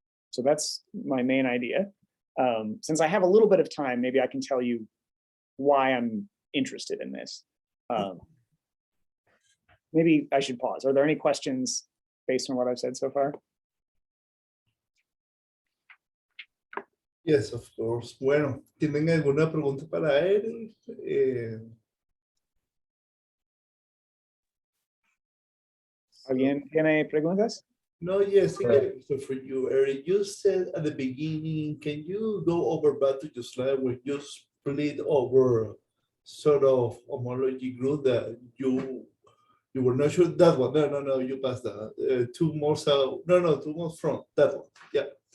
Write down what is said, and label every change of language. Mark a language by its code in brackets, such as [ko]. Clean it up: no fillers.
[en] So that's my main idea. Since I have a little bit of time, maybe I can tell you why I'm interested in this. Maybe I should pause. Are there any questions based on what I've said so far? Yes, of course. [es] Bueno, ¿tienen alguna pregunta para él? ¿Alguien tiene preguntas? [en] No, yes, I got a question for you, Eric. You said at the beginning, can you go over back to your slide where you split over sort of homology group that you You were not sure that one. No, no, no, you passed that. Two more south. No, no, two more front. That one. Yeah.